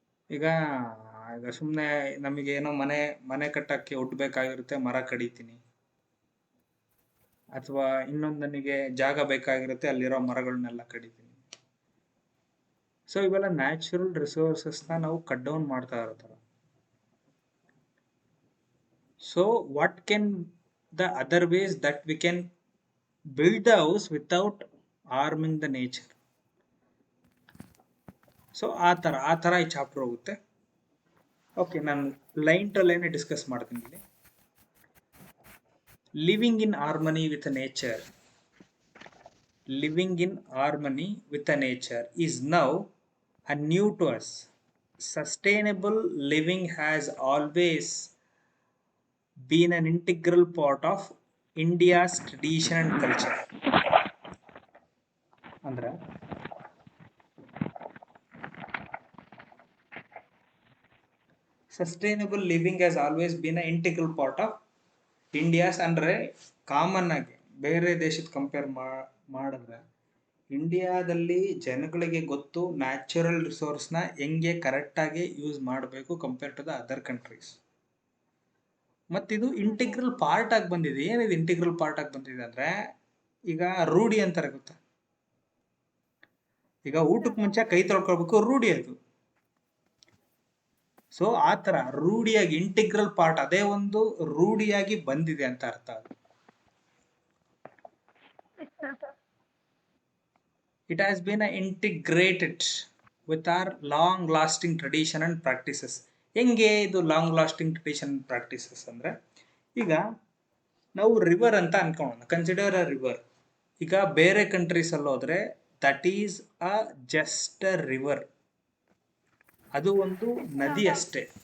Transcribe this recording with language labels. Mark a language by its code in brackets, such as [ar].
[kn] ಈಗ ಈಗ ಸುಮ್ಮನೆ ನಮಗೇನೋ ಮನೆ ಕಟ್ಟಕ್ಕೆ ಒಟ್ಟು ಬೇಕಾಗಿರುತ್ತೆ, ಮರ ಕಡಿತೀನಿ. ಅಥವಾ ಇನ್ನೊಂದು ನನಗೆ ಜಾಗ ಬೇಕಾಗಿರುತ್ತೆ, ಅಲ್ಲಿರೋ ಮರಗಳನ್ನೆಲ್ಲ ಕಡಿತೀನಿ. ಸೊ ಇವೆಲ್ಲ ನ್ಯಾಚುರಲ್ ರಿಸೋರ್ಸಸ್ನ ನಾವು ಕಟ್ ಡೌನ್ ಮಾಡ್ತಾ ಇರ್ತಾರೆ. [en] So what can the other ways that we can build the house without harming the nature? [kn] So ಆ ಥರ ಈ ಚಾಪ್ಟರ್ ಹೋಗುತ್ತೆ. ಓಕೆ, ನಾನು ಲೈನ್ ಟು ಲೈನ್ ಡಿಸ್ಕಸ್ ಮಾಡ್ತೀನಿ ಇಲ್ಲಿ. [en] Living in harmony with nature. Living in harmony with the nature is now a new to us. Sustainable living has always been an integral part of India's tradition and culture. ಅಂದ್ರೆ sustainable living has always been a integral part of India's. [kn] ಅಂದರೆ common ಆಗಿ ಬೇರೆ ದೇಶದ compare ಮಾಡಿದ್ರೆ ಇಂಡಿಯಾದಲ್ಲಿ ಜನಗಳಿಗೆ ಗೊತ್ತು natural ರಿಸೋರ್ಸ್ನ ಹೆಂಗೆ ಕರೆಕ್ಟಾಗಿ ಯೂಸ್ ಮಾಡಬೇಕು [en] Compare to the other countries. [kn] ಮತ್ತಿದು ಇಂಟಿಗ್ರಲ್ ಪಾರ್ಟ್ ಆಗಿ ಬಂದಿದೆ. ಏನಿದೆ ಇಂಟಿಗ್ರಲ್ ಪಾರ್ಟ್ ಆಗಿ ಬಂದಿದೆ ಅಂದರೆ, ಈಗ ರೂಢಿ ಅಂತಾರೆ ಗೊತ್ತಾ? ಈಗ ಊಟಕ್ಕೆ ಮುಂಚೆ ಕೈ ತೊಳ್ಕೊಳ್ಬೇಕು, ರೂಢಿ ಅದು. ಸೊ ಆ ಥರ ರೂಢಿಯಾಗಿ ಇಂಟಿಗ್ರಲ್ ಪಾರ್ಟ್, ಅದೇ ಒಂದು ರೂಢಿಯಾಗಿ ಬಂದಿದೆ ಅಂತ ಅರ್ಥ. [en] It has been integrated with our long lasting tradition and practices. [kn] ಹೆಂಗೆ ಇದು ಲಾಂಗ್ ಲಾಸ್ಟಿಂಗ್ ಟ್ರೆಡಿಷನ್ ಪ್ರಾಕ್ಟೀಸಸ್ ಅಂದರೆ, ಈಗ ನಾವು ರಿವರ್ ಅಂತ ಅನ್ಕೊಳ್ಳೋಣ, [en] Consider a river. [kn] ಈಗ ಬೇರೆ ಕಂಟ್ರೀಸಲ್ಲಿ ಹೋದರೆ [en] that is a just a river, [kn] ಅದು ಒಂದು ನದಿ ಅಷ್ಟೇ.